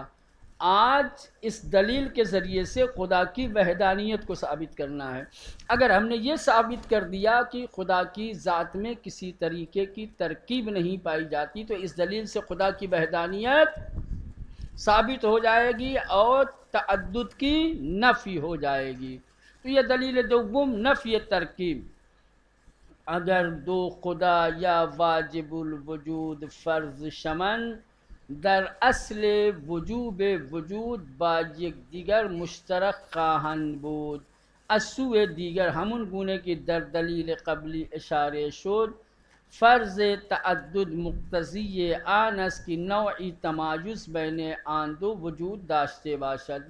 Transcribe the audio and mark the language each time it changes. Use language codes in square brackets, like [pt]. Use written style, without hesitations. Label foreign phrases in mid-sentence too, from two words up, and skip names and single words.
[ur] آج اس دلیل کے ذریعے سے خدا کی وحدانیت کو ثابت کرنا ہے. اگر ہم نے یہ ثابت کر دیا کہ خدا کی ذات میں کسی طریقے کی ترکیب نہیں پائی جاتی، تو اس دلیل سے خدا کی وحدانیت ثابت ہو جائے گی اور تعدد کی نفی ہو جائے گی. تو یہ دلیل دوم، نفی ترکیب. [fa] اگر دو خدا یا واجب الوجود فرض شمن، در اصل وجوب وجود با یکدیگر مشترک خواهند بود. از سوی دیگر همون گونه که در دلیل قبلی اشاره شد، فرض تعدد مقتضی آن است که نوعی تمایز بین آن دو وجود داشته باشد.